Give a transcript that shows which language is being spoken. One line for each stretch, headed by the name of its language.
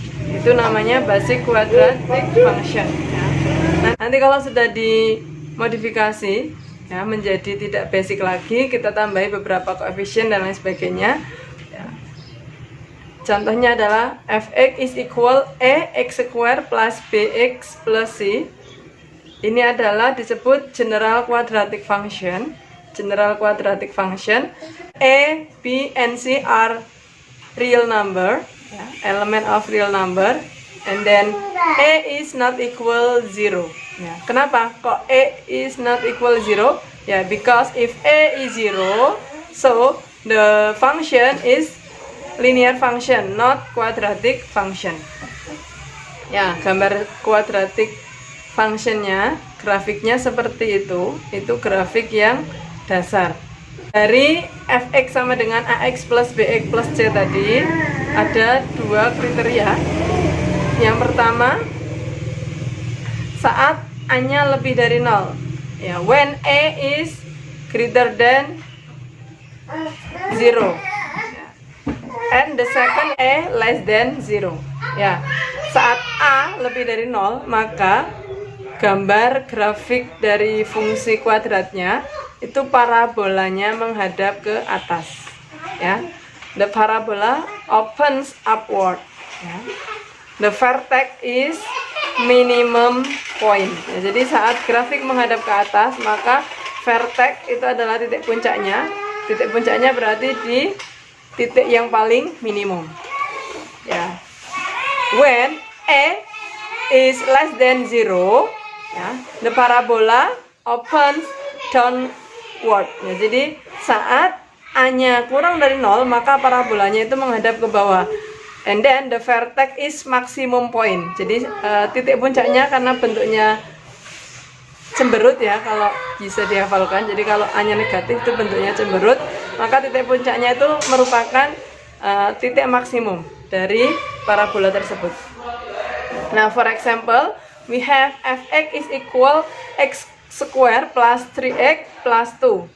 Indonesian: Itu namanya basic quadratic function, ya. Nanti kalau sudah dimodifikasi, ya, menjadi tidak basic lagi, kita tambahi beberapa koefisien dan lain sebagainya, ya. Contohnya adalah
English: fx is equal x square plus bx plus c.
Indonesian: Ini adalah disebut general quadratic function.
English: General quadratic function. A, B, and C are real number, ya, element of real number, and then A is not equal 0, ya.
Indonesian: Kenapa kok
English: A is not equal 0? Ya, because if A is 0, so the function is linear function, not quadratic function.
Indonesian: Ya, gambar quadratic functionnya, grafiknya seperti itu grafik yang dasar. Dari fx sama dengan ax plus bx plus c tadi, ada dua kriteria. Yang pertama, saat a-nya lebih dari 0.
English: Ya, when a is greater than 0. And the second a less than 0.
Indonesian: Ya, saat a lebih dari 0, maka gambar grafik dari fungsi kuadratnya itu parabolanya menghadap ke atas.
English: Ya, the parabola opens upward. Ya. The vertex is minimum point.
Indonesian: Ya, jadi saat grafik menghadap ke atas, maka vertex itu adalah titik puncaknya. Titik puncaknya berarti di titik yang paling minimum. Ya.
English: When a is less than 0, ya, the parabola opens downward.
Indonesian: Ya, jadi saat a-nya kurang dari 0, maka parabolanya itu menghadap ke bawah.
English: And then the vertex is maximum point.
Indonesian: Jadi titik puncaknya karena bentuknya cemberut ya, kalau bisa dihafalkan. Jadi kalau a-nya negatif itu bentuknya cemberut, maka titik puncaknya itu merupakan titik maksimum dari parabola tersebut.
English: Nah, for example, we have fx is equal x square plus 3x plus 2.